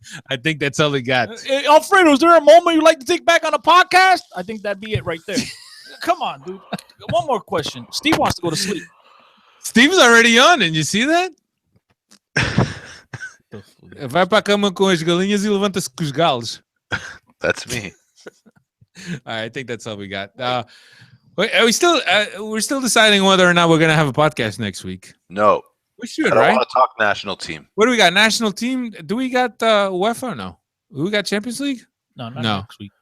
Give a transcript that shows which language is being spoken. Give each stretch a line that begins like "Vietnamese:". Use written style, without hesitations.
English: I think that's all we got. Alfredo, is there a moment you'd like to take back on the podcast? I think that'd be it right there. Come on, dude. One more question. Steve wants to go to sleep. Steve's already on, and you see that?
Portuguese: Vai para a cama com as galinhas e levanta-se com os galos.
English: That's me. All right, I think that's all we got. We're still deciding whether or not we're gonna have a podcast next week. No, we should. I don't want to talk national team. What do we got? National team? Do we got UEFA or no? Do we got Champions League? No, next week.